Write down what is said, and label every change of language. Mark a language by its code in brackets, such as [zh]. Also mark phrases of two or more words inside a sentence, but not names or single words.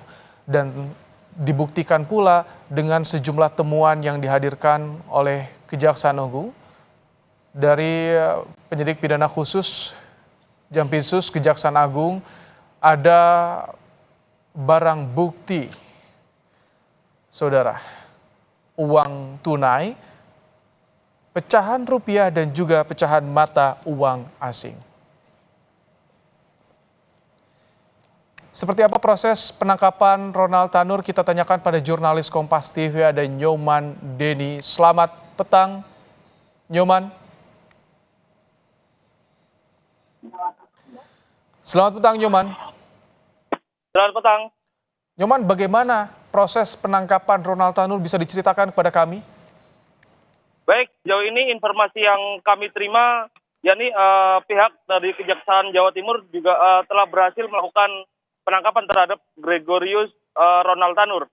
[id] Dan dibuktikan pula dengan sejumlah temuan yang dihadirkan oleh Kejaksaan Agung dari penyidik pidana khusus Jampitsus Kejaksaan Agung, ada barang bukti, saudara, uang tunai, pecahan rupiah dan juga pecahan mata uang asing. Seperti apa proses penangkapan Ronald Tanur? Kita tanyakan pada jurnalis Kompas TV, ada Nyoman Denny. Selamat petang, Nyoman. Selamat petang, Nyoman. Selamat petang. Nyoman, bagaimana proses penangkapan Ronald Tanur, bisa diceritakan kepada kami? Baik, sejauh ini informasi yang kami terima, yakni pihak dari Kejaksaan Jawa Timur juga telah berhasil melakukan penangkapan terhadap Gregorius Ronald Tanur.